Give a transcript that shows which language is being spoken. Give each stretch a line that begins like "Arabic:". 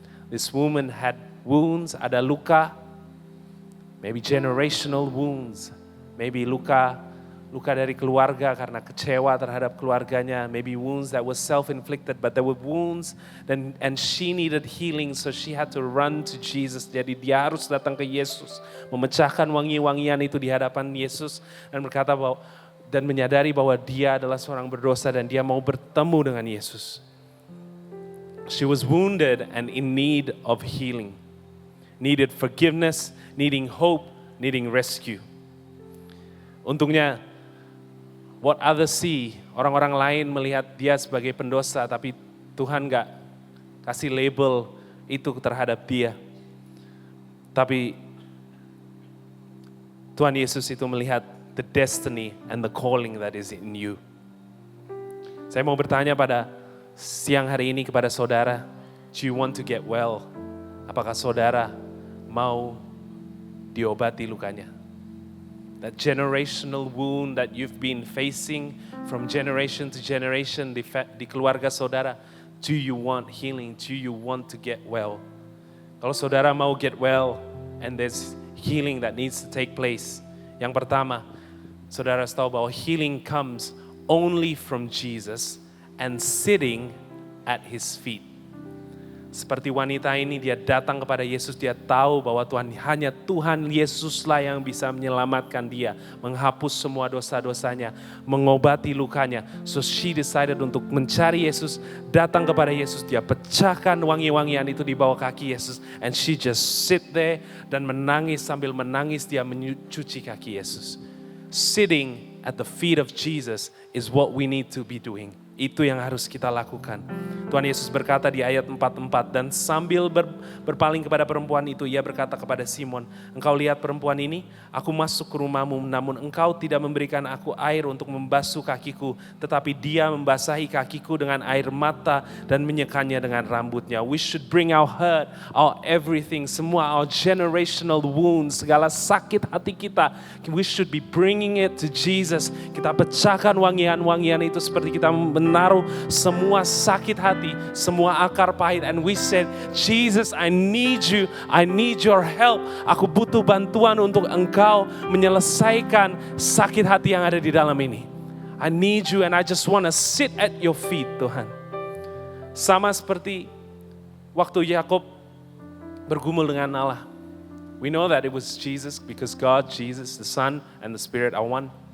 English: This woman had wounds,
Indonesian: ada luka,
English: maybe generational wounds, maybe
Indonesian: luka dari keluarga karena kecewa terhadap keluarganya,
English: maybe wounds that was self-inflicted, but there were wounds and she needed healing, so she had to run to Jesus.
Indonesian: Jadi dia harus datang ke Yesus, memecahkan wangi-wangian itu di hadapan Yesus dan berkata bahwa dan menyadari bahwa dia adalah seorang berdosa dan dia mau bertemu dengan Yesus.
English: She was wounded and in need of healing, needed forgiveness, needing hope, needing rescue.
Indonesian: Untungnya
English: what others see,
Indonesian: orang-orang lain melihat dia sebagai pendosa, tapi Tuhan gak kasih label itu terhadap dia. Tapi Tuhan Yesus itu melihat
English: the destiny and the calling that is in you.
Indonesian: Saya mau bertanya pada siang hari ini kepada saudara,
English: do you want to get well?
Indonesian: Apakah saudara mau diobati lukanya?
English: That generational wound that you've been facing from generation to generation
Indonesian: di keluarga saudara.
English: Do you want healing? Do you want to get well?
Indonesian: Kalau saudara mau
English: get well and there's healing that needs to take place.
Indonesian: Yang pertama, saudara harus tahu bahwa
English: healing comes only from Jesus and sitting at His feet.
Indonesian: Seperti wanita ini, dia datang kepada Yesus, dia tahu bahwa hanya Tuhan Yesuslah yang bisa menyelamatkan dia, menghapus semua dosa-dosanya, mengobati lukanya.
English: So she decided
Indonesian: untuk mencari Yesus, datang kepada Yesus, dia pecahkan wangi-wangian itu di bawah kaki Yesus,
English: and she just sit there
Indonesian: dan menangis, sambil menangis dia mencuci kaki Yesus.
English: Sitting at the feet of Jesus is what we need to be doing.
Indonesian: Itu yang harus kita lakukan. Tuhan Yesus berkata di ayat 44, dan sambil berpaling kepada perempuan itu, ia berkata kepada Simon, engkau lihat perempuan ini, aku masuk ke rumahmu, namun engkau tidak memberikan aku air untuk membasuh kakiku, tetapi dia membasahi kakiku dengan air mata dan menyekanya dengan rambutnya.
English: We should bring our hurt, our everything, semua our generational wounds,
Indonesian: segala sakit hati kita,
English: we should be bringing it to Jesus.
Indonesian: Kita pecahkan wangian-wangian itu seperti kita menaruh semua sakit hati, semua akar pahit,
English: and we said, Jesus, I need you, I need your help.
Indonesian: Aku butuh bantuan untuk engkau menyelesaikan sakit hati yang ada di dalam ini.
English: I need you and I just want to sit at your feet, Tuhan.
Indonesian: Sama seperti waktu Yakub bergumul dengan Allah.
English: We know that it was Jesus because God, Jesus, the Son and the Spirit are one.